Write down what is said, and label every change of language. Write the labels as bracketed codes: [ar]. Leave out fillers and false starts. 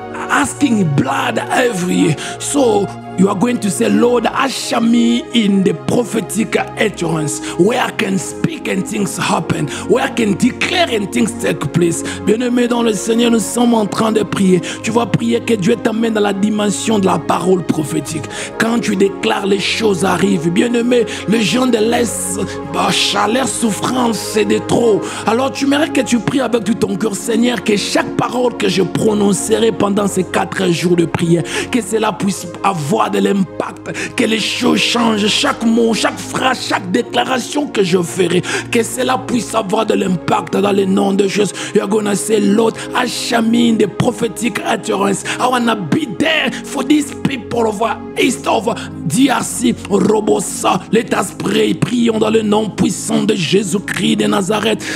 [en] asking blood every year. So you are going to say, Lord, usher me in the prophetic utterance, where I can speak and things happen, where I can declare and things take place. [fr] Bien-aimé dans le Seigneur, nous sommes en train de prier. Tu vas prier que Dieu t'amène dans la dimension de la parole prophétique. Quand tu déclares, les choses arrivent. Bien-aimé, les gens de l'Est, chaleur, souffrance, c'est de trop. Alors tu mérites que tu pries avec tout ton cœur, Seigneur, que chaque parole que je prononcerai pendant ces 4 jours de prière, que cela puisse avoir de l'impact, que les choses changent, chaque mot, chaque phrase, chaque déclaration que je ferai, que cela puisse avoir de l'impact dans le nom de Jésus. [en] You're gonna say, Lord, usher me in the prophetic utterance. I wanna be there for these people of East of DRC, Robosa. Let us pray. [fr] Prions dans le nom puissant de Jésus-Christ de Nazareth.